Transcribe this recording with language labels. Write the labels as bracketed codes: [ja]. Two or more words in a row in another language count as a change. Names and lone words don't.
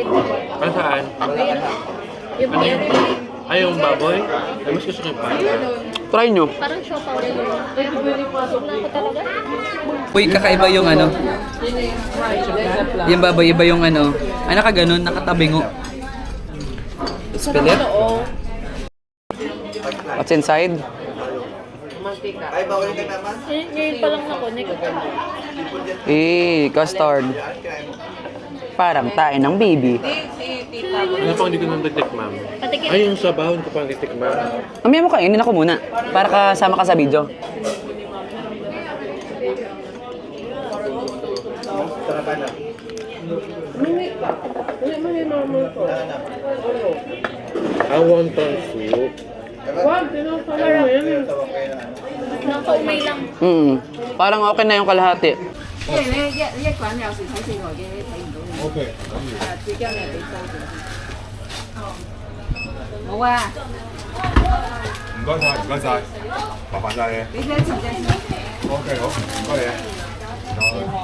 [tl] Para saan? Yung beer. Ay, yung baboy? Ay, mas gusto ko yung panda. Try nyo. Parang siopaw rin yun. Pasok na ako talaga. Uy, kakaiba yung ano. Yung baboy, iba yung ano. Ay, nakaganon, nakatabingo. [en] Spill it. What's inside? [tl] Ngayon pa lang ako, Custard. Parang tayo ng baby. Ano pang hindi ko nang titikmam? Ay, yung sabaw, hindi ko pang titikmam. Mamaya mo kainin ako muna. Para kasama ka sa video. [en] Wonton soup. [tl] Nakaumay lang. Parang okay na yung kalahati. Okay. [yue] 唔該晒，唔該晒，麻煩晒你。OK，好，唔該你。